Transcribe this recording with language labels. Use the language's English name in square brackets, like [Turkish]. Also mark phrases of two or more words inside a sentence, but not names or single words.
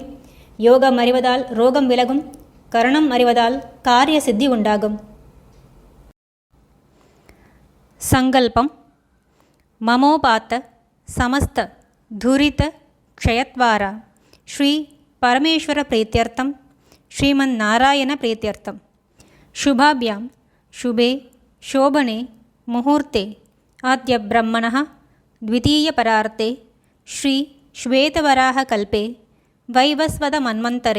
[Tamil] யோகம் அறிவதால் ரோகம் விலகும். கரணம் அறிவதால் காரிய சித்தி உண்டாகும். [Sanskrit] सङ्कल्पः ममोपात्त समस्त दुरित क्षयद्वारा श्री परमेश्वर प्रीत्यर्थं श्रीमन् नारायण प्रीत्यर्थं शुभाभ्यां शुभे शोभने मुहूर्ते अद्य ब्रह्मणः द्वितीयपरार्ते श्री श्वेतवराहकल्पे वैवस्वतमन्वन्तरे